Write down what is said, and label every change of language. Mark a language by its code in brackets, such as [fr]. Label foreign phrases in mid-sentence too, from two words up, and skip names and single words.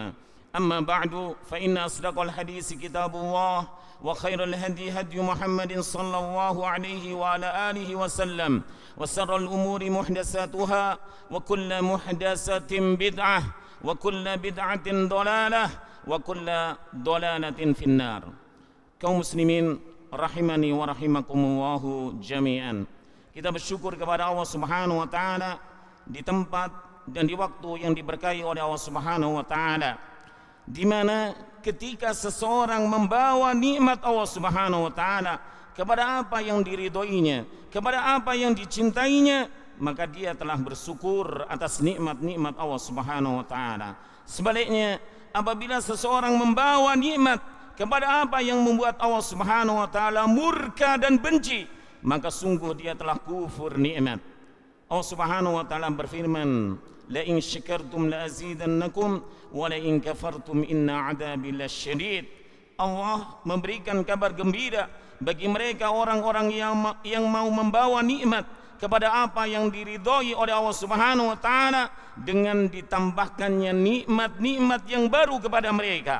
[ar] أما بعد فإن أصدق الحديث كتاب الله وخير الهدي هدي محمد صلى الله عليه وعلى آله وسلم وشر الأمور محدثاتها وكل محدثة بدعة وكل بدعة ضلالة وكل ضلالة في النار. [id] Kaum muslimin [ar] رحمني ورحمكم الله جميعا. [id] Kita bersyukur kepada Allah [ar] سبحانه وتعالى [id] di tempat dan di waktu yang diberkahi oleh Allah [ar] سبحانه وتعالى, [id] di mana ketika seseorang membawa nikmat Allah [ar] سبحانه وتعالى [id] kepada apa yang diridhoinya, kepada apa yang dicintainya, maka dia telah bersyukur atas nikmat-nikmat Allah [ar] سبحانه وتعالى. [id] Sebaliknya, apabila seseorang membawa nikmat kepada apa yang membuat Allah [ar] سبحانه وتعالى [id] murka dan benci, maka sungguh dia telah kufur nikmat. Allah [ar] سبحانه وتعالى [id] berfirman: [ar] لئن شكرتم لأزيدنكم ولئن كفرتم إن عذابي لشديد. [id] Allah memberikan kabar gembira bagi mereka orang-orang yang mau membawa nikmat kepada apa yang diridhoi oleh Allah [ar] سبحانه وتعالى [id] dengan ditambahkannya nikmat-nikmat yang baru kepada mereka.